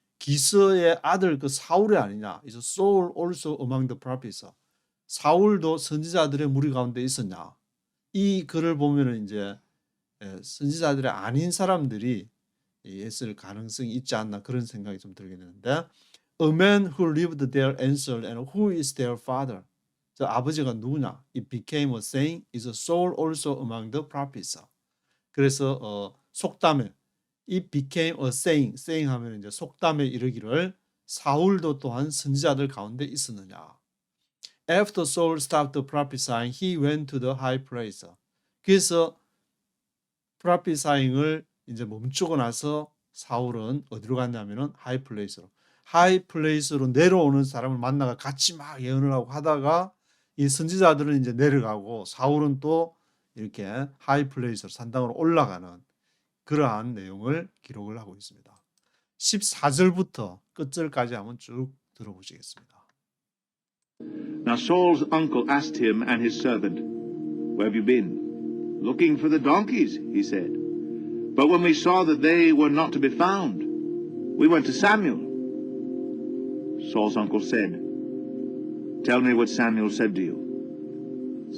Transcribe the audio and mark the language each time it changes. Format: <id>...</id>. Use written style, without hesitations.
<ko>기스의 아들 그 사울이 아니냐?</ko> <en>Is Saul also among the prophets?</en> <ko>사울도 선지자들의 무리 가운데 있었냐? 이 글을 보면은 이제 선지자들이 아닌 사람들이 했을 가능성이 있지 않나 그런 생각이 좀 들게 되는데</ko> <en>A man who lived there answered, and who is their father?</en> <ko>저 아버지가 누구냐?</ko> <en>It became a saying, is Saul also among the prophets?</en> <ko>그래서 속담에</ko> <en>It became a saying, saying</en> <ko>하면 이제 속담에 이르기를 사울도 또한 선지자들 가운데 있었느냐.</ko> <en>After Saul stopped prophesying, he went to the high place.</en> <ko>그래서 prophesying을 이제 멈추고 나서 사울은 어디로 갔냐면은 하이 플레이스로. 하이 플레이스로 내려오는 사람을 만나가 같이 막 예언을 하고 하다가 이 선지자들은 이제 내려가고 사울은 또 이렇게 하이 플레이스로 산당으로 올라가는 그러한 내용을 기록을 하고 있습니다. 14절부터 끝절까지 한번 쭉 들어보시겠습니다.</ko> <en>Now Saul's uncle asked him and his servant, Where have you been? Looking for the donkeys, he said. But when we saw that they were not to be found, we went to Samuel. Saul's uncle said, Tell me what Samuel said to you.</en>